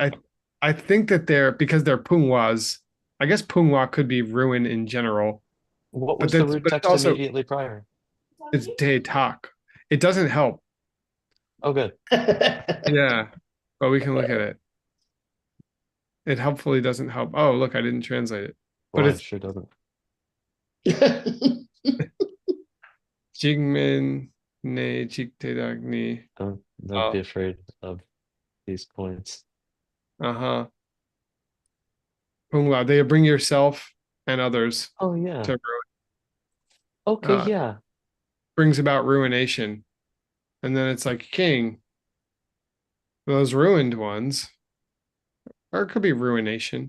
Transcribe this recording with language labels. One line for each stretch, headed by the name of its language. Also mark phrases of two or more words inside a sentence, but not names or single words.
English: I think that because they're Pungwas, I guess Punghwa could be ruin in general, What but was the that's root but it's text also immediately prior? it's Day Talk. It doesn't help. Oh, good. Yeah, but we can look at it. It helpfully doesn't help. Oh, look, I didn't translate it, but Well, it it's sure doesn't. Jigmin ne Jigtedagni. Don't be afraid of these points. Uh-huh. Punghwa, they bring yourself and others Oh yeah. to Okay, ruin. yeah. brings about ruination. And then it's like king, those ruined ones, or it could be ruination.